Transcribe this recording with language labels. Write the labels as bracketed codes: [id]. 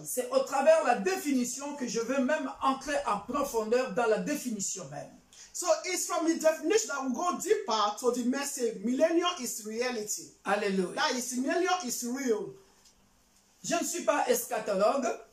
[fr] c'est au travers de la définition que je veux même entrer en profondeur dans la définition même. [en] So it's from the definition that we go deeper to the message. Millennium is reality. [fr] Alléluia. [en] That is, millennium is real. [fr] Je ne suis pas eschatologue,